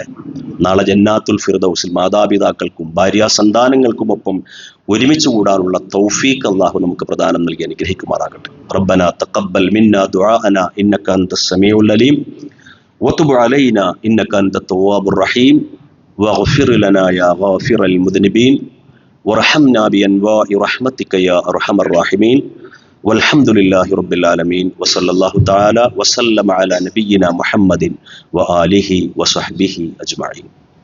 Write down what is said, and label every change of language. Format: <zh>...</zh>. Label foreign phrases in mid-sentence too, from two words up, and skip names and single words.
<ml>നാളെ ജന്നാത്തുൽ ഫിർദൗസിൽ മാതാപിതാക്കൾക്കും ഭാര്യാസന്താനങ്ങൾക്കുമൊപ്പം ഒരുമിച്ച് കൂടാനുള്ള തൗഫീഖ് അള്ളാഹു നമുക്ക് പ്രദാനം നൽകി അനുഗ്രഹിക്കുമാറാകട്ടെ.</ml> <ar>ربنا تقبل منا دعاءنا إنك أنت السميع العليم وتب علينا إنك أنت التواب الرحيم واغفر لنا يا غافر المذنبين وارحمنا بأنواع رحمتك يا أرحم الراحمين والحمد لله رب العالمين وصلى الله تعالى وسلم على نبينا محمد وآله وصحبه أجمعين.</ar>